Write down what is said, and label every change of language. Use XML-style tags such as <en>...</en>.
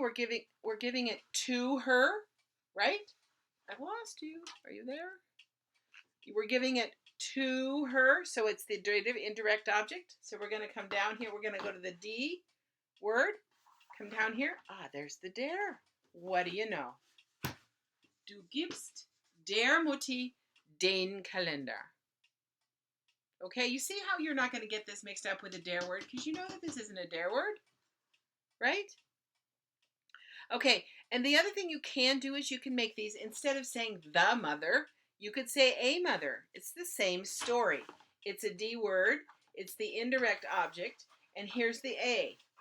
<en>We're giving it to her, right? I've lost you. Are you there? We're giving it to her, so it's the dative indirect object. So we're going to come down here. We're going to go to the D word. Come down here. Ah, there's the der. What do you know?</en> <de>Du gibst der Mutti den Kalender.</de> <en>Okay, you see how you're not going to get this mixed up with a der word because you know that this isn't a der word, right? Okay, and the other thing you can do is you can make these, instead of saying the mother, you could say a mother. It's the same story. It's a D word, it's the indirect object, and here's the a.</en>